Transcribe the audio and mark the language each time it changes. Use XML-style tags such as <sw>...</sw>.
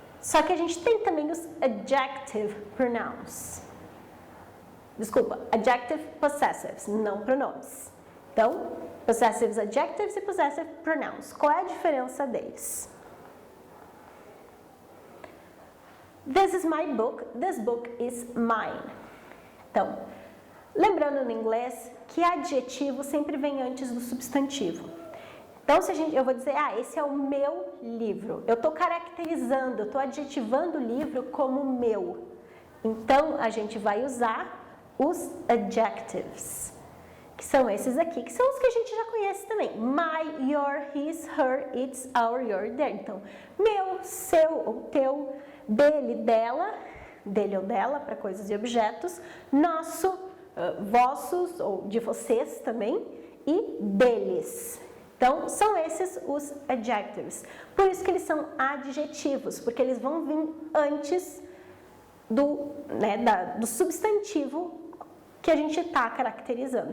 <pt>Só que a gente tem também os adjective pronouns. Desculpa, adjective possessives, não pronomes. Então, possessives adjectives e possessive pronouns. Qual é a diferença deles?</pt> <en>This is my book, this book is mine.</en> <pt>Então, lembrando no inglês que adjetivo sempre vem antes do substantivo. Então, eu vou dizer, esse é o meu livro. Eu estou caracterizando, eu estou adjetivando o livro como meu. Então, a gente vai usar os adjectives, que são esses aqui, que são os que a gente já conhece também.</pt> <en>My, your, his, her, its, our, your, their.</en> <pt>Então, meu, seu ou teu, dele, dela, dele ou dela, para coisas e objetos, nosso, vossos ou de vocês também, e deles. Então, são esses os adjectives. Por isso que eles são adjetivos, porque eles vão vir antes do substantivo que a gente está caracterizando.</pt>